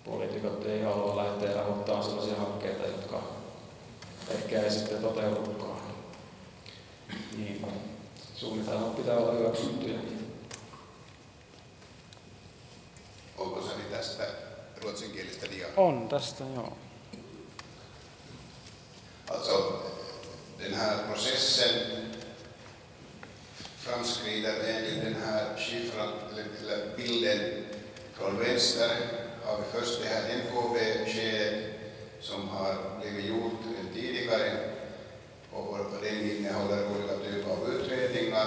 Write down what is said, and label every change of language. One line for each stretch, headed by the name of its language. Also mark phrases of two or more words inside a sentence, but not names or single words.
Finnish: poliitikot ei halua lähteä rahoittamaan sellaisia hankkeita, jotka ehkä ei sitten toteudukaan. Niin, suunnitelmat pitää olla hyväksyttyjä. Onko se tästä ruotsinkielistä diaa? On tästä, joo.
Swedish: Alltså, den här processen framskrider enligt den här siffran, eller bilden från vänster har vi först det här NKB-skedet som har blivit gjort tidigare och den innehåller olika typer av utredningar.